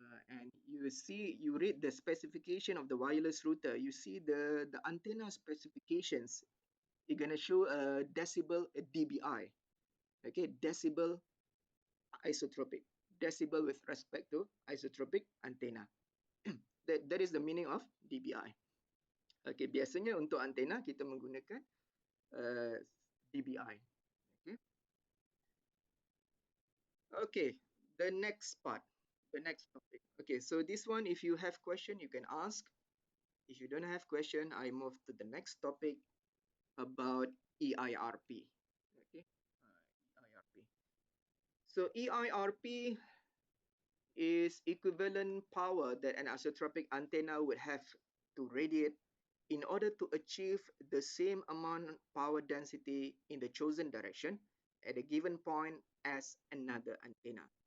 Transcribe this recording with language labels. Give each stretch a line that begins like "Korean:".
English: And you read the specification of the wireless router, you see the antenna specifications, you're going to show a decibel, a dBi. Okay, decibel isotropic, decibel with respect to isotropic antenna. That is the meaning of dBi.
Malay: Okay, biasanya untuk antena kita menggunakan uh, dBi. Okay.
English: Okay, the next part, the next topic. Okay, so this one, if you have question, you can ask. If you don't have question, I move to the next topic about EIRP. Okay, EIRP. So EIRP is equivalent power that an isotropic antenna would have to radiate in order to achieve the same amount power density in the chosen direction at a given point as another antenna.